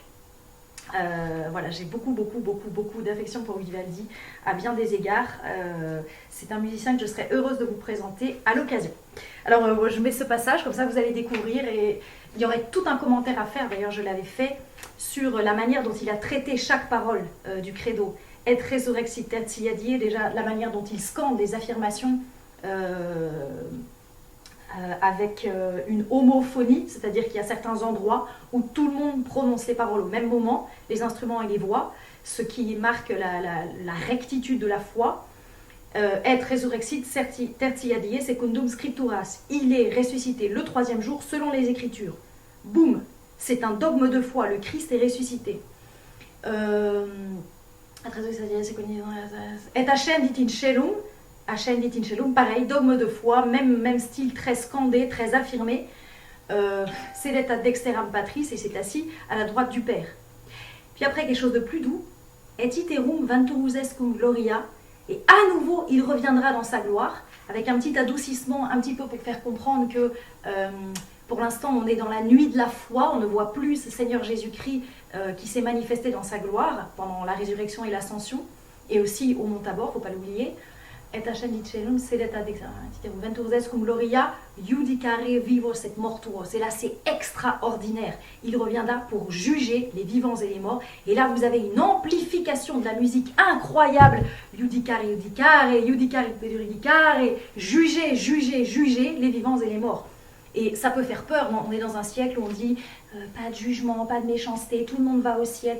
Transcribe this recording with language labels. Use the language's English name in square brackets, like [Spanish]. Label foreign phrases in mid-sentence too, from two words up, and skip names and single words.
[French] Voilà, j'ai beaucoup d'affection pour Vivaldi à bien des égards. C'est un musicien que je serais heureuse de vous présenter à l'occasion. Alors je mets ce passage, comme ça vous allez découvrir, et il y aurait tout un commentaire à faire, d'ailleurs je l'avais fait, sur la manière dont il a traité chaque parole du credo. [Latin] Et Resurrexit tertia die, [French] déjà la manière dont il scande des affirmations avec une homophonie, c'est-à-dire qu'il y a certains endroits où tout le monde prononce les paroles au même moment, les instruments et les voix, ce qui marque la rectitude de la foi. [Latin] Et Resurrexit tertia die secundum scripturas, [French] il est ressuscité le 3e jour selon les Écritures. Boum, c'est un dogme de foi, le Christ est ressuscité. [Latin] Et ascendit in celum, ascendit in celum, [French] pareil, dogme de foi, même style, très scandé, très affirmé. [Latin] Sedet ad dexteram patris, [French] et c'est assis à la droite du Père. Puis après, quelque chose de plus doux. [Latin] Et iterum venturusescum gloria, [French] et à nouveau, il reviendra dans sa gloire, avec un petit adoucissement, un petit peu pour faire comprendre que pour l'instant, on est dans la nuit de la foi, on ne voit plus ce Seigneur Jésus-Christ qui s'est manifesté dans sa gloire pendant la résurrection et l'ascension, et aussi au Mont Tabor, il ne faut pas l'oublier. [Latin] Et ascendit celum, sedet ad dexteram venturusescum gloria, judicare vivos et mortuos. [French] Et là, c'est extraordinaire. Il reviendra pour juger les vivants et les morts. Et là, vous avez une amplification de la musique incroyable. [Latin] Judicare, judicare, judicare, judicare, [French] juger les vivants et les morts. Et ça peut faire peur, on est dans un siècle où on dit pas de jugement, pas de méchanceté, tout le monde va au ciel.